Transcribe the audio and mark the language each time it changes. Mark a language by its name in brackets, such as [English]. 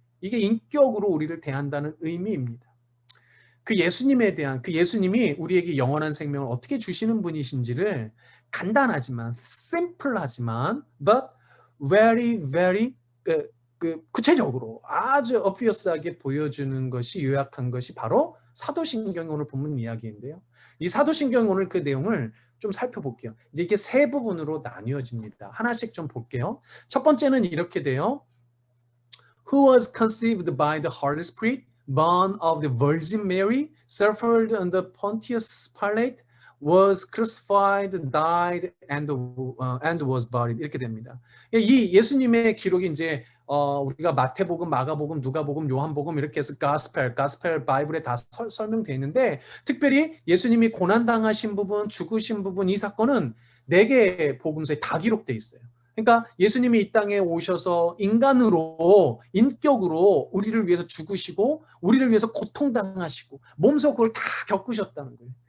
[Korean] 이게 인격으로 우리를 대한다는 의미입니다. 그 예수님이 우리에게 영원한 생명을 어떻게 주시는 분이신지를 간단하지만, 심플하지만, [English] but very, very [Korean] 구체적으로 아주 obvious하게 보여주는 것이, 요약한 것이 바로 사도신경의 오늘 본문 이야기인데요. 이 사도신경 오늘 그 내용을 좀 살펴볼게요. 이제 이게 세 부분으로 나뉘어집니다. 하나씩 좀 볼게요. 첫 번째는 이렇게 돼요. [English] Who was conceived by the Holy Spirit, born of the Virgin Mary, suffered under Pontius Pilate, was crucified, died, and was buried. [Korean] 이렇게 됩니다. 이 예수님의 기록이 이제 우리가 마태복음, 마가복음, 누가복음, 요한복음 이렇게 해서 가스펠 바이블에 다 설명되어 있는데, 특별히 예수님이 고난당하신 부분, 죽으신 부분, 이 사건은 4개의 복음서에 다 기록되어 있어요. 그러니까 예수님이 이 땅에 오셔서 인간으로, 인격으로 우리를 위해서 죽으시고 우리를 위해서 고통당하시고 몸소 그걸 다 겪으셨다는 거예요.